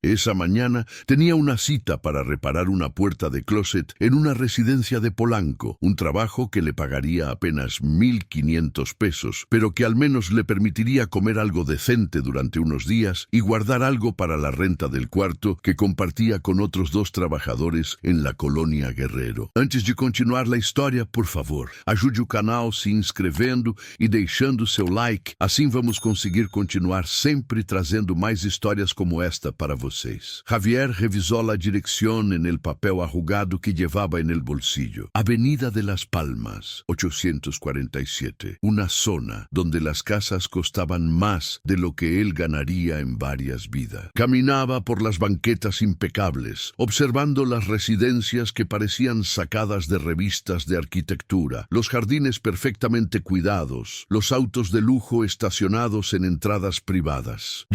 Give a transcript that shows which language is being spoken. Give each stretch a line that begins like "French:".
Spanish: Esa mañana tenía una cita para reparar una puerta de closet en una residencia de Polanco, un trabajo que le pagaría apenas 1,500 pesos, pero que al menos le permitiría comer algo decente durante unos días y guardar algo para la renta del cuarto que compartía con otros 2 trabajadores en la colonia Guerrero.
Portuguese: Antes de continuar la história, por favor, ajude o canal se inscrevendo e deixando seu like, assim vamos conseguir continuar sempre trazendo mais histórias como esta para vocês.
Spanish: Javier revisó la dirección en el papel arrugado que llevaba en el bolsillo. Avenida de las Palmas, 847, una zona donde las casas costaban más de lo que él ganaría en varias vidas. Caminaba por las banquetas impecables, observando las residencias que parecían sacadas de revistas de arquitectura, los jardines perfectamente cuidados, los autos de lujo estacionados en entradas privadas.